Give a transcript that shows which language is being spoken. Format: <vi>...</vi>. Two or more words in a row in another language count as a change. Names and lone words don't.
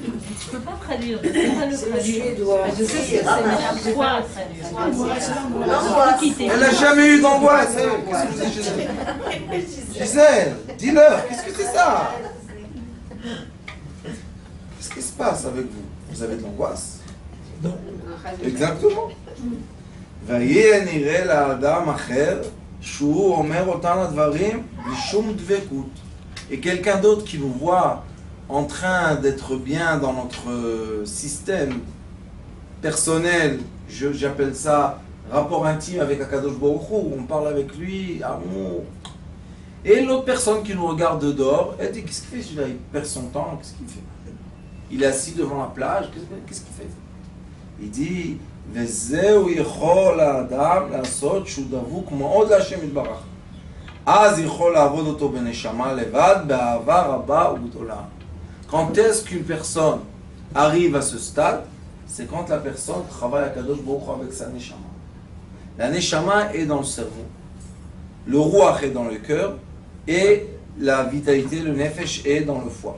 <fr>Je peux pas traduire, je sais pas le traduire. Je sais que c'est quoi traduire. Elle n'a jamais eu d'angoisse. Qu'est-ce que c'est, Gisèle? Gisèle, dis-leur, qu'est-ce que c'est ça? Qu'est-ce qui se passe avec vous? Vous avez de l'angoisse? Exactement.</fr> <he>ויהיה נראה לאדם אחר שהוא אומר אותן הדברים בלי שום דבקות.</he> <fr>Et quelqu'un d'autre qui nous voit en train d'être bien dans notre système personnel, j'appelle ça rapport intime avec</fr> <he>הקדוש ברוך הוא,</he> <fr>on parle avec lui, amour. Et l'autre personne qui nous regarde de dehors, elle dit qu'est-ce qu'il fait celui-là? Il perd son temps, qu'est-ce qu'il fait? Il est assis devant la plage, qu'est-ce qu'il fait? Il dit</fr> <he>וזהו יכול האדם לעשות שהוא דבוק מאוד להשם יתברך. אז יכול לעבוד אותו בנשמה לבד, באהבה רבה וגדולה.</he> <fr>Quand est-ce qu'une personne arrive à ce stade? C'est quand la personne travaille à</fr> <he>קדוש ברוך הוא</he> <fr>avec sa neshama. La neshama est dans le cerveau, le ruach est dans le cœur et la vitalité, le nefesh est dans le foie.</fr>